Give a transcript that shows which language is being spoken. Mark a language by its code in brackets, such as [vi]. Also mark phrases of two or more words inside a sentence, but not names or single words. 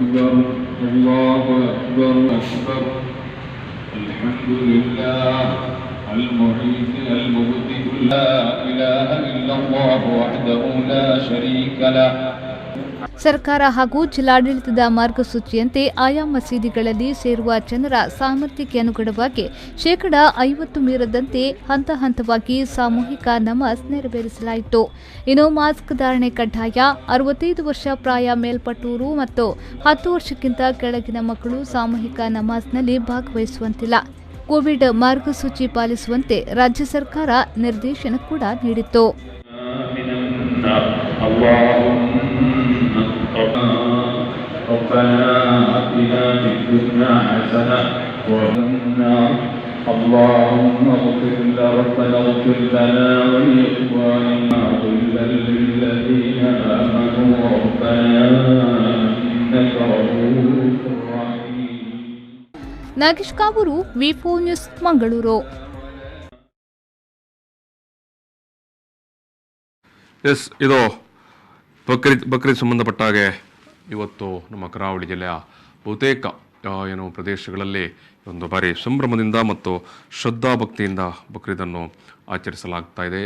[kn] ಸರ್ಕಾರ ಹಾಗೂ ಜಿಲ್ಲಾಡಳಿತದ ಮಾರ್ಗಸೂಚಿಯಂತೆ ಆಯಾ ಮಸೀದಿಗಳಲ್ಲಿ ಸೇರುವ ಜನರ ಸಾಮರ್ಥ್ಯಕ್ಕೆ ಅನುಗುಣವಾಗಿ 50% ಮೀರದಂತೆ ಹಂತ ಹಂತವಾಗಿ ಸಾಮೂಹಿಕ ನಮಾಜ್ ನೆರವೇರಿಸಲಾಯಿತು. ಇನ್ನು ಮಾಸ್ಕ್ ಧಾರಣೆ ಕಡ್ಡಾಯ, 65 ವರ್ಷ ಪ್ರಾಯ ಮೇಲ್ಪಟ್ಟವರು ಮತ್ತು 10 ವರ್ಷಕ್ಕಿಂತ ಕೆಳಗಿನ ಮಕ್ಕಳು ಸಾಮೂಹಿಕ ನಮಾಜ್ನಲ್ಲಿ ಭಾಗವಹಿಸುವಂತಿಲ್ಲ. ಕೋವಿಡ್ ಮಾರ್ಗಸೂಚಿ ಪಾಲಿಸುವಂತೆ ರಾಜ್ಯ ಸರ್ಕಾರ ನಿರ್ದೇಶನ ಕೂಡ ನೀಡಿತ್ತು. [ar] ربنا آتنا في الدنيا حسنة اللهم اغفر لنا ولإخواننا غلا للذين آمنوا ربنا إنك رؤوف رحيم. [kn] ನಾಗೇಶ್ ಕಾವೂರು, ವಿ4 ನ್ಯೂಸ್, ಮಂಗಳೂರು. ಇದು ಬಕ್ರೀದ್ ಸಂಬಂಧಪಟ್ಟ ಹಾಗೆ ಇವತ್ತು ನಮ್ಮ ಕರಾವಳಿ ಜಿಲ್ಲೆಯ ಬಹುತೇಕ ಪ್ರದೇಶಗಳಲ್ಲಿ ಒಂದು ಬಾರಿ ಸಂಭ್ರಮದಿಂದ ಮತ್ತು ಶ್ರದ್ಧಾ ಭಕ್ತಿಯಿಂದ ಬಕ್ರೀದನ್ನು ಆಚರಿಸಲಾಗ್ತಾ ಇದೆ.